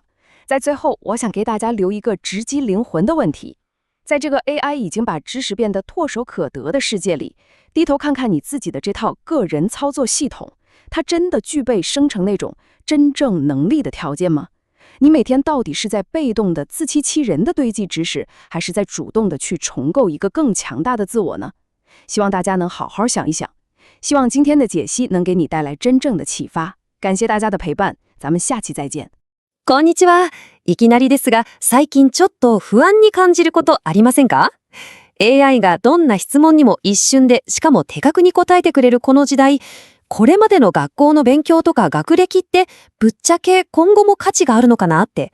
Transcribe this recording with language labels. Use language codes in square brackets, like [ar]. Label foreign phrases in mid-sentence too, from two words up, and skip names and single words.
[zh] 在最后，我想给大家留一个直击灵魂的问题：在这个 AI 已经把知识变得唾手可得的世界里，低头看看你自己的这套个人操作系统，它真的具备生成那种真正能力的条件吗？你每天到底是在被动的自欺欺人的堆积知识，还是在主动的去重构一个更强大的自我呢？希望大家能好好想一想。希望今天的解析能给你带来真正的启发。感谢大家的陪伴，咱们下期再见。 [ja] こんにちは。いきなりですが、最近ちょっと不安に感じることありませんか？ AI がどんな質問にも一瞬で、しかも的確に答えてくれるこの時代、これまでの学校の勉強とか学歴ってぶっちゃけ今後も価値があるのかなって。